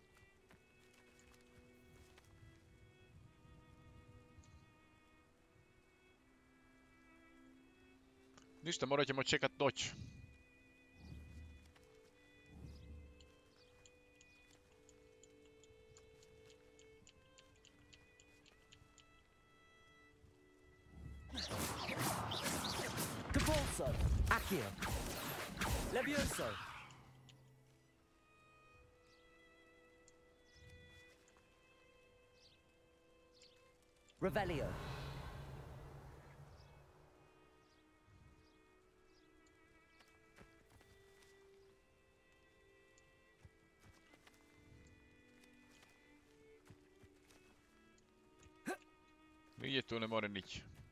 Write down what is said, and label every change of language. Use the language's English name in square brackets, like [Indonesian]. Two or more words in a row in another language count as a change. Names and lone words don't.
[Croatian] Ništa, morat ćemo čekat noć. [English] Capolso. Accio. Levioso. Revelio. [Croatian] Nigdje tu ne more nići.